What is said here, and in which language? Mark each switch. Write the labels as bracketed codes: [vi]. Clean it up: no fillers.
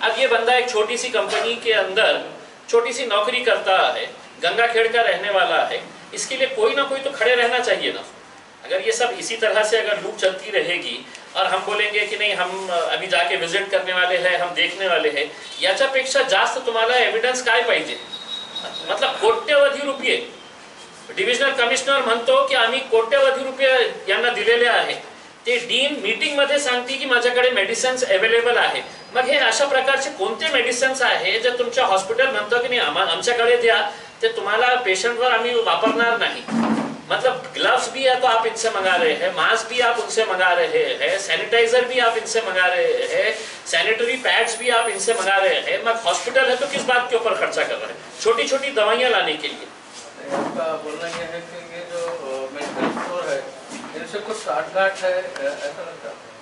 [hi] अब ये बंदा एक छोटी सी कंपनी के अंदर छोटी सी नौकरी करता है, गंगाखेड़ का रहने वाला है, इसके लिए कोई ना कोई तो खड़े रहना चाहिए ना। अगर ये सब इसी तरह से अगर लूप चलती रहेगी और हम बोलेंगे कि नहीं हम अभी जाके विजिट करने वाले हैं, हम देखने वाले हैं, [mr] याच्यापेक्षा जास्त तुम्हाला एव्हिडन्स काय पाहिजे? मतलब कोट्यवधी रुपये डिव्हिजनल कमिशनर म्हणतो की आम्ही कोट्यवधी रुपये यांना दिलेले आहे, ते डीन मीटिंग मध्ये सांगते की माझ्याकडे मेडिसिन्स अवेलेबल आहे। मग हे अशा प्रकारचे कोणते मेडिसिन्स आहे जे तुमच्या हॉस्पिटल म्हणतो की नाही आमच्याकडे द्या, ते तुम्हाला पेशंटवर आम्ही वापरणार नाही। [hi] मतलब ग्लव्स भी है तो आप इनसे मंगा रहे हैं, मास्क भी आप उनसे मंगा रहे हैं, सैनिटाइजर भी आप इनसे मंगा रहे हैं, सैनिटरी पैड्स भी आप इनसे मंगा रहे हैं। मगर हॉस्पिटल है तो किस बात के ऊपर खर्चा कर रहे हैं? छोटी छोटी दवाइयां लाने के लिए। आपका बोलना यह है कि ये जो मेडिकल स्टोर है इनसे कुछ साठगांठ है, ऐसा लगता है?